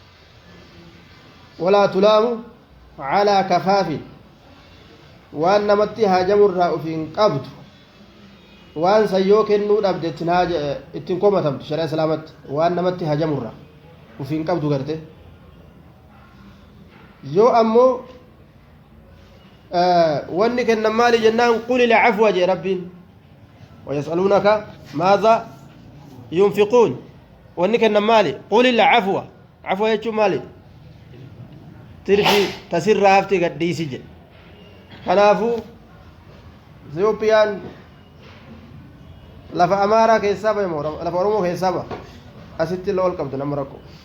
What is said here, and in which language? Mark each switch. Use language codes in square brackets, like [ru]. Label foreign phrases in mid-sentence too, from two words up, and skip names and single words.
[ar] ولا تلام على كفاف [om] waan namatti haajamurraa ufiin qabdu waan san yoo kennuu dhabde ittiin komatamtu sharia islaamatti waan namatti haajamurraa ufiin qabdu garte yoo ammoo wanni kennan maali jennaan [ar] قل العفو [om] jee rabbiin [ar] ويسألونك ماذا ينفقون [om] wanni kennan maali [ar] قل العفو العفو [om] jechuun maali tirfi tasirraa hafte gadhiisi jedhe kanaafuu Itoophiyaan lafa amaaraa keessaa bahe moo lafa oromoo keessaa bahe asitti lool qabdu nama rakko